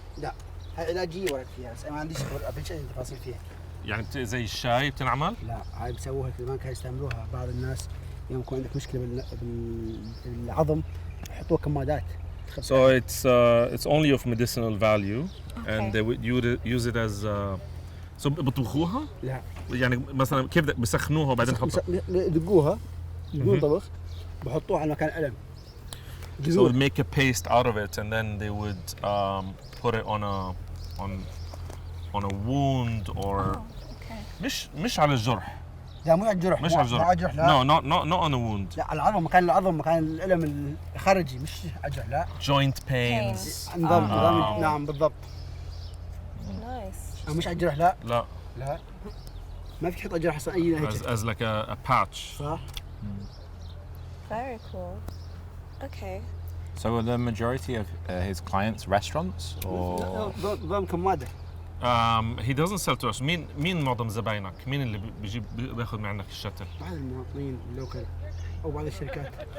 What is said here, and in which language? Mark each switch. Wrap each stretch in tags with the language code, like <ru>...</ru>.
<ar>لا هاي علاجية ورد فيها بس ما عنديش تفاصيل فيها. يعني زي الشاي بتنعمل؟ لا هاي بسووها كمان كانوا يستعملوها بعض الناس يوم يكون عندك مشكلة بالعظم يحطوها كمادات.</ar> <en>So it's only of medicinal value, and they would use it as so</en> <ar>بطبخوها؟ لا. يعني مثلا كيف بسخنوها وبعدين يحطوها؟ يدقوها يدقون طبخ بحطوها على مكان ألم.</ar> <en>So would make a paste out of it, and then they would put it on a wound or</en> <ar>مش على الجرح. لا مو على الجرح. مش على الجرح. لا.</ar> <en>No, not on a wound.</en> <ar>لا على العظم مكان الألم الخارجي مش على الجرح لا.</ar> <en>Joint pains.</en> <ar>نظام نعم بالضبط.</ar> <en>Nice.</en> <ar>مش على الجرح لا. لا. لا. ما فيك تحط على الجرح أصلا أي هيك.</ar> <en>As like a patch.</en> <ar>صح.</ar> <en>Very cool. Okay. So are the majority of his clients restaurants or?</en> <ar>نظام كمادة.</ar> <en>He doesn't sell to us.</en> <ar>مين معظم زباينك؟ مين اللي بياخذ من عندك الشتل؟ بعض المواطنين اللوكل أو بعض الشركات.</ar>